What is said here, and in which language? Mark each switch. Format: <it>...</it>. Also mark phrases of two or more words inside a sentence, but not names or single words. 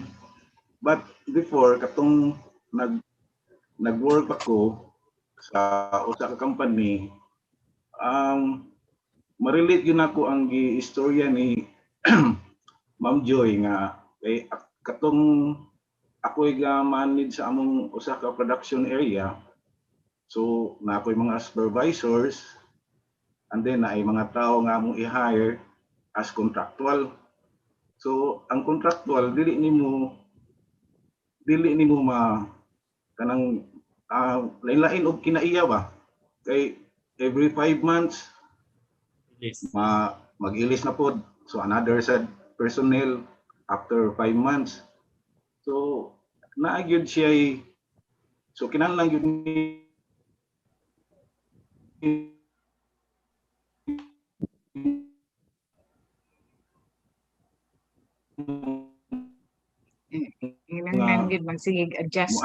<ceb>But before katong nag-work ako sa usa ka company, ma-relate yun ako ang gi-istorya ni Ma'am Joy nga kay katong ako manage sa among usa ka</ceb> <en>production area.</en> <ceb>So na ako'y mga supervisors</ceb> <en>and then</en> <ceb>ay mga tao nga mong i-hire as contractual. So ang contractual dili nimo kanang lain-lain og kinaiya ba, kay</ceb> <en>every 5 months Yes.</en> <ceb>mag-ilis na pod,</ceb> <en>so another sad personnel after 5 months.</en> <ceb>So naagyod siya so kinahanglan gyud ni Kinahanglan gyud magsigig adjust</ceb>